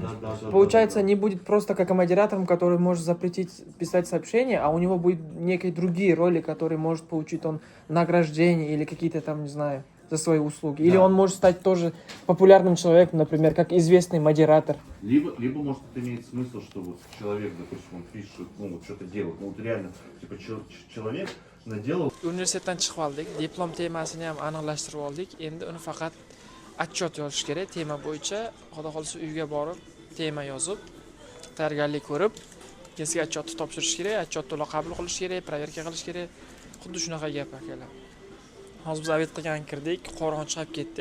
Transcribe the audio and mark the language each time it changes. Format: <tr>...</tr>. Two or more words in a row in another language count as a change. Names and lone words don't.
<ru>Получается, не будет просто как модератором, который может запретить писать сообщения, а у него будет некие другие роли, которые может получить он награждение или какие-то там, не знаю, за свои услуги. Или он может стать тоже популярным человеком, например, как известный модератор. Либо может это имеет смысл, что вот человек, допустим, он пишет, ну вот что-то делает, ну вот реально, типа человек наделал.</ru> <uz>Universitetdan chiqib oldik, diplom temasini ham aniqlashtirib oldik. Endi uni faqat отчет yozish kerak. Tema bo'yicha xudo xolisa uyga borib, tema yozib, tayyorgarlik ko'rib, keyin отчетni topshirish kerak, отчет to'la qabul qilish kerak, проверка qilish kerak. Xuddi shunaqa gap akalar. Hozir biz obed qilgan kirdik, qorong'i chiqib ketdi.</uz>